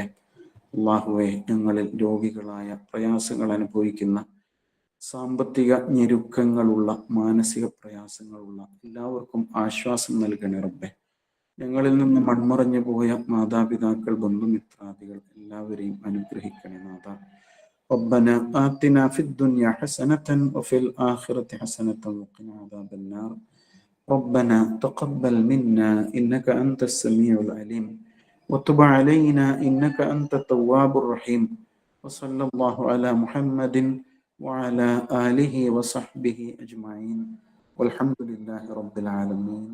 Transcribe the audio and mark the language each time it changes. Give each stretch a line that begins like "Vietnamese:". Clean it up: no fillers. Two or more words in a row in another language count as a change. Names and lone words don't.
Malayalam: അല്ലാഹുവേ, ഞങ്ങളിൽ രോഗികളായ, പ്രയാസങ്ങൾ അനുഭവിക്കുന്ന, സാമ്പത്തിക ഞെരുക്കങ്ങളുള്ള, മാനസിക പ്രയാസങ്ങളുള്ള എല്ലാവർക്കും ആശ്വാസം നൽകണേ റബ്ബേ. ഞങ്ങളിൽ നിന്ന് മൺമറഞ്ഞു പോയ മാതാപിതാക്കൾ, ബന്ധുമിത്രാദികൾ എല്ലാവരെയും അനുഗ്രഹിക്കണേ നാഥ.
Arabic: ربنا آتنا في الدنيا حسنة وفي الآخرة حسنة وقنا عذاب النار. ربنا تقبل منا إنك أنت السميع العليم وتب علينا إنك أنت التواب الرحيم. وصلى الله على محمد وعلى آله وصحبه أجمعين والحمد لله رب العالمين.